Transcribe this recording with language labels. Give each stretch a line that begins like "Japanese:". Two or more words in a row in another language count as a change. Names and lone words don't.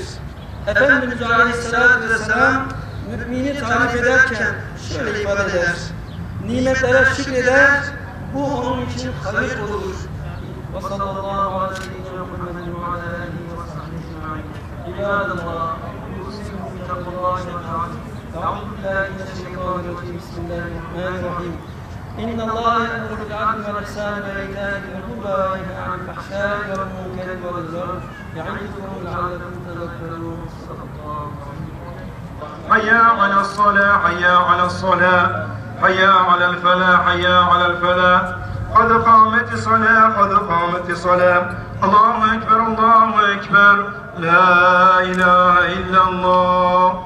Turkish: Efendimiz
Arabic: عليه الصلاة والسلام
Turkish: mümini tarif ederken şöyle ifade eder: nimetlere şükreder, bu onun için hayır olur.
Arabic: وصلى الله عليه وسلم محمد وعلى آله وصحبه أجمعين. عباد الله، أوصيكم بتقوى الله وتعالى. أعوذ بالله من الشيطان الرجيم. بسم الله الرحمن الرحيم. إن الله يأمر بالعدل والإحسان وإيتاء ذي القربى وينهى عن الفحشاء والمنكر والبغي يعظكم لعلكم تذكرون. حي على الصلاة حي على الصلاة حي على الفلاح حي على الفلاح قد قامت الصلاة قد قامت الصلاة الله أكبر الله أكبر لا إله إلا الله